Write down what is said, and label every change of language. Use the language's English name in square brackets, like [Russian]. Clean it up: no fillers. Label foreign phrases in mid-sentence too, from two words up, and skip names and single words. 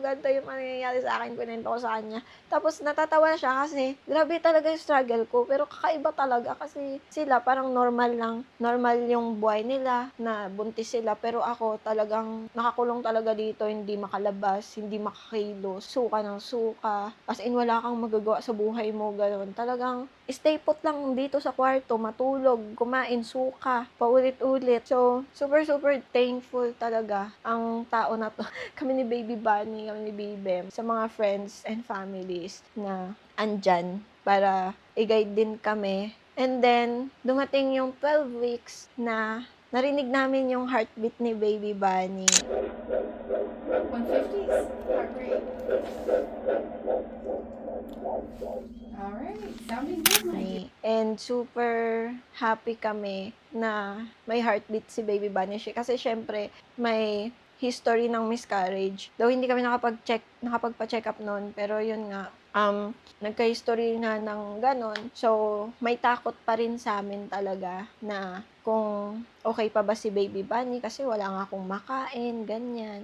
[Filipino] Ganito yung mangyayari sa akin, kunento ko sa kanya. Tapos natatawa siya kasi grabe talaga yung struggle ko. Pero kakaiba talaga kasi sila parang normal lang. Normal yung buhay nila na buntis sila. Pero ako talagang nakakulong talaga dito, hindi makalabas, hindi makakilos, suka ng suka. [English] As in, [Filipino] wala kang magagawa sa buhay mo, gano'n. Talagang [English] stay put [Filipino] lang dito sa kwarto, matulog, kumain, suka, paulit-ulit. So, [English] super thankful [Filipino] talaga ang tao na to. Kami ni Baby Bunny, kami ni Bibem, sa mga [English] friends and families [Filipino] na andyan para i-guide din kami. And then, dumating yung 12 weeks na narinig namin yung heartbeat ni Baby Bunny. [English] 150s, heart rate. Alright, sounding good, my dear. [Filipino] And [English] super happy [Filipino] kami na may heartbeat si Baby Bunny. Kasi syempre, may history ng miscarriage. Though hindi kami nakapagpa-check up noon, pero yun nga, nagka-history na ng ganon. So, may takot pa rin sa amin talaga na kung okay pa ba si Baby Bunny kasi wala nga akong makain, ganyan.